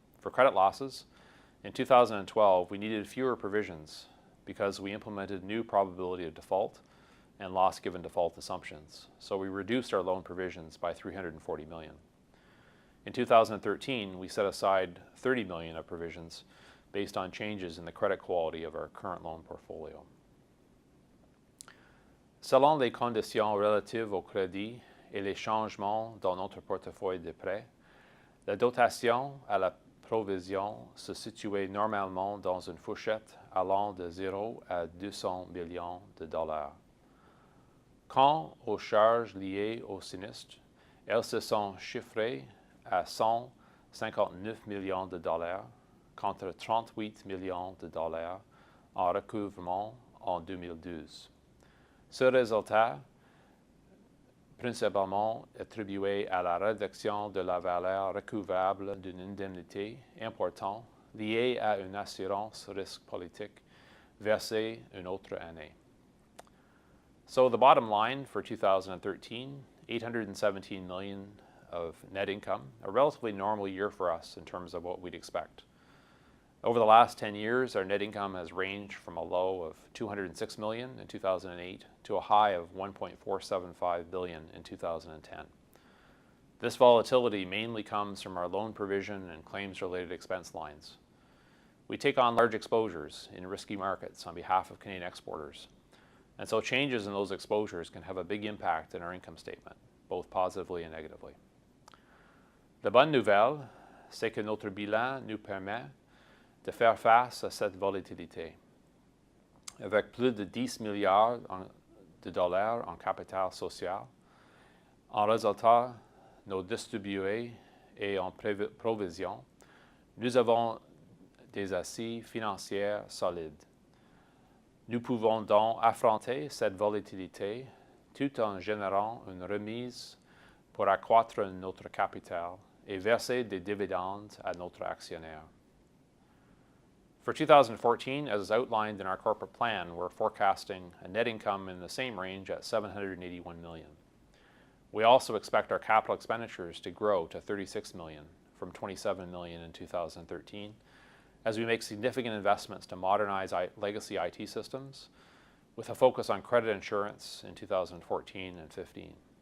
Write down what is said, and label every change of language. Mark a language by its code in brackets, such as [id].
[en] For credit losses, in 2012, we needed fewer provisions because we implemented new probability of default and loss given default assumptions. So we reduced our loan provisions by $340 million. In 2013, we set aside $30 million of provisions based on changes in the credit quality of our current loan portfolio. [fr] Selon les conditions relatives au crédit et les changements dans notre portefeuille de prêts, la dotation à la provision se situait normalement dans une fourchette allant de 0 à 200 millions de dollars. Quant aux charges liées au sinistre, elles se sont chiffrées à 159 millions de dollars contre 38 millions de dollars en recouvrement en 2012. Ce résultat, principalement attribué à la réduction de la valeur recouvrable d'une indemnité importante liée à une assurance risque politique versée une autre année. [en] So the bottom line for 2013, $817 million of net income, a relatively normal year for us in terms of what we'd expect. Over the last 10 years, our net income has ranged from a low of $206 million in 2008 to a high of $1.475 billion in 2010. This volatility mainly comes from our loan provision and claims-related expense lines. We take on large exposures in risky markets on behalf of Canadian exporters, and so changes in those exposures can have a big impact in our income statement, both positively and negatively. [fr] La bonne nouvelle, c'est que notre bilan nous permet de faire face à cette volatilité. Avec plus de 10 milliards de dollars en capital social, en résultat non distribués et en provision, nous avons des assises financières solides. Nous pouvons donc affronter cette volatilité tout en générant une remise pour accroître notre capital et verser des dividendes à notre actionnaire. [en] For 2014, as is outlined in our corporate plan, we're forecasting a net income in the same range at $781 million. We also expect our capital expenditures to grow to $36 million from $27 million in 2013 as we make significant investments to modernize legacy IT systems with a focus on credit insurance in 2014 and 15.